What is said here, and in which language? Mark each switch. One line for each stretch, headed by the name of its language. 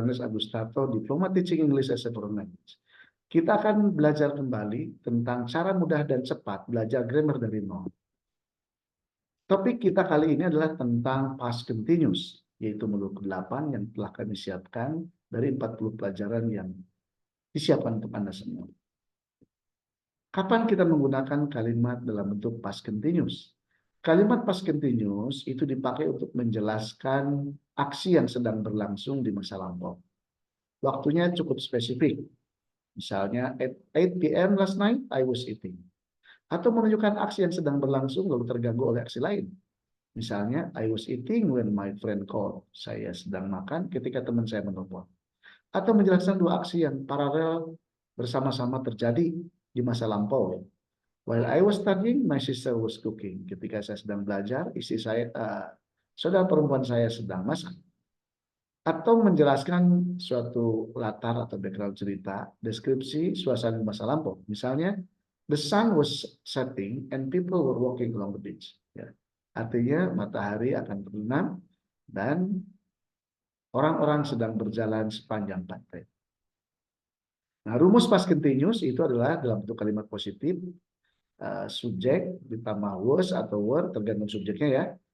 English: Ernest Agustato, Diploma Teaching English as a Foreign Language.
Indonesian: Kita akan belajar kembali tentang cara mudah dan cepat belajar grammar dari nol. Topik kita kali ini adalah tentang past continuous, yaitu modul ke-8 yang telah kami siapkan dari 40 pelajaran yang disiapkan untuk Anda semua. Kapan kita menggunakan kalimat dalam bentuk past continuous? Kalimat past continuous itu dipakai untuk menjelaskan aksi yang sedang berlangsung di masa lampau. Waktunya cukup spesifik. Misalnya,
English: at 8 p.m. last night, I was eating.
Indonesian: Atau menunjukkan aksi yang sedang berlangsung lalu terganggu oleh aksi lain. Misalnya,
English: I was eating when my friend called.
Indonesian: Saya sedang makan ketika teman saya menelpon. Atau menjelaskan dua aksi yang paralel bersama-sama terjadi di masa lampau.
English: While I was studying, my sister was cooking.
Indonesian: Ketika saya sedang belajar, saudara perempuan saya sedang masak. Atau menjelaskan suatu latar atau background cerita, deskripsi suasana masa lampau. Misalnya,
English: the sun was setting and people were walking along the beach.
Indonesian: Ya. Artinya matahari akan terbenam dan orang-orang sedang berjalan sepanjang pantai. Nah, rumus past continuous itu adalah dalam bentuk kalimat positif, subjek ditambah was atau were tergantung subjeknya ya.